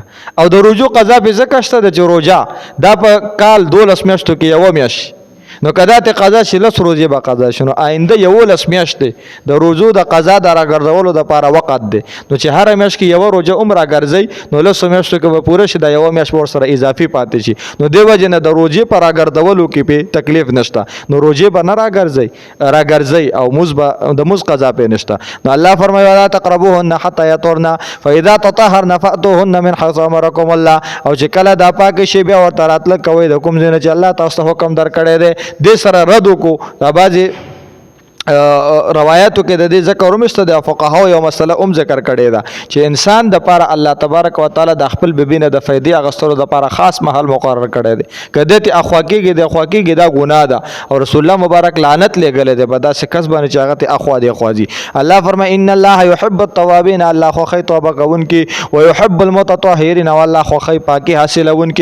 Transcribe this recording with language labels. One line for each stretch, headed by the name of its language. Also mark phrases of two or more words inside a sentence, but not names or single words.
Pashto: او د روجو قضا پې ځکه شته ده چې روجه دا په کال 12 میاشتو کې یوه میاشت، نو که دا ته قضا شي 10 ورځې به قضا شي، نو آینده 11 میاشتې د روزو د قضا د راګرځولو دپاره وقت دی. نو چې هره میاشت کې یوه روجه هم راګرځئ نو 10 میاشتو کې به پوره شي، دا یوه میاشت به ورسره اضافي پاتې شي. نو دې وجې نه د روجې په راګرځولو کې پې تکلیف نشته. نو روجې به نه راګرځئ او د مز قضا پې نشته. نو الله فرمایي
Arabic: ولا تقربوهن حتى يطهرن فاذا تطهرن فأتوهن من حيث امركم الله.
Pashto: او چې کله دا پاک شي بیا ورته راتلل کوئ د کوم ځای نه چې الله تاسو ته حکم درکړی دی. دې سره رد وکړو دا بعضې روایاتو کې د دې ذکر هم شته د فقهاو یو مسله هم ذکر کړې ده چې انسان دپاره الله
Arabic: تبارک وتعالی
Pashto: د خپل بیبي نه د فایدې اخیستلو دپاره خاص محل مقرر کړی دی. که دې ته اخوا کېږي دا ګناه ده او رسول الله مبارک لعنت لېږلی دی په داسې کس باندې چې هغه ته اخوا دی خوا ځي. الله فرمایي
Arabic: ان الله يحب التوابین،
Pashto: الله خوښوي توبه کوونکي،
Arabic: ويحب المتطهرین،
Pashto: او الله خوښوي پاکي حاصلوونکي.